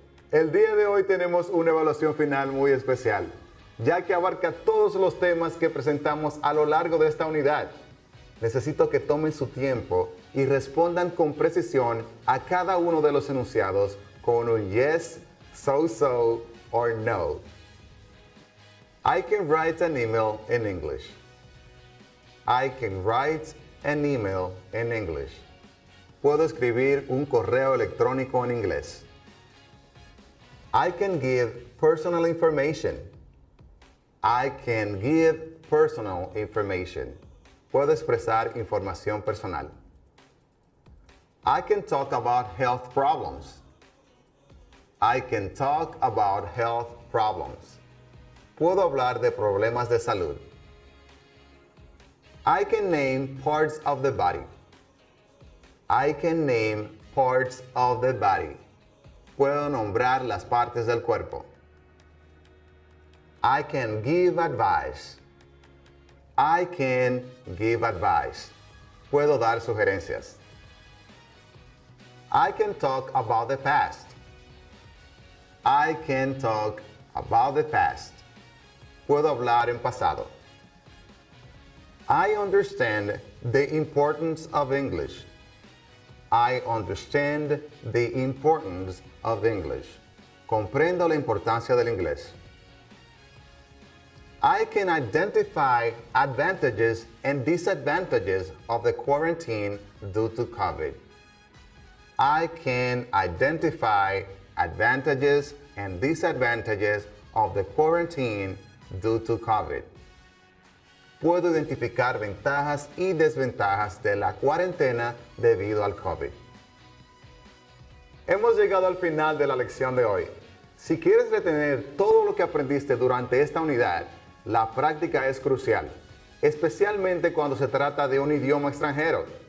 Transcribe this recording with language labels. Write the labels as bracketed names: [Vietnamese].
[Spanish] El día de hoy tenemos una evaluación final muy especial, ya que abarca todos los temas que presentamos a lo largo de esta unidad. Necesito que tomen su tiempo y respondan con precisión a cada uno de los enunciados con un yes, so, or no. [English] I can write an email in English. I can write an email in English. [Spanish] Puedo escribir un correo electrónico en inglés. [English] I can give personal information. I can give personal information. [Spanish] Puedo expresar información personal. [English] I can talk about health problems. I can talk about health problems. [Spanish] Puedo hablar de problemas de salud. [English] I can name parts of the body. I can name parts of the body. [Spanish] Puedo nombrar las partes del cuerpo. [English] I can give advice. I can give advice. [Spanish] Puedo dar sugerencias. [English] I can talk about the past. I can talk about the past. [Spanish] Puedo hablar en pasado. [English] I understand the importance of English. I understand the importance of English. [Spanish] Comprendo la importancia del inglés. [English] I can identify advantages and disadvantages of the quarantine due to COVID. I can identify advantages and disadvantages of the quarantine due to COVID. [Spanish] Puedo identificar ventajas y desventajas de la cuarentena debido al COVID. Hemos llegado al final de la lección de hoy. Si quieres retener todo lo que aprendiste durante esta unidad, la práctica es crucial, especialmente cuando se trata de un idioma extranjero.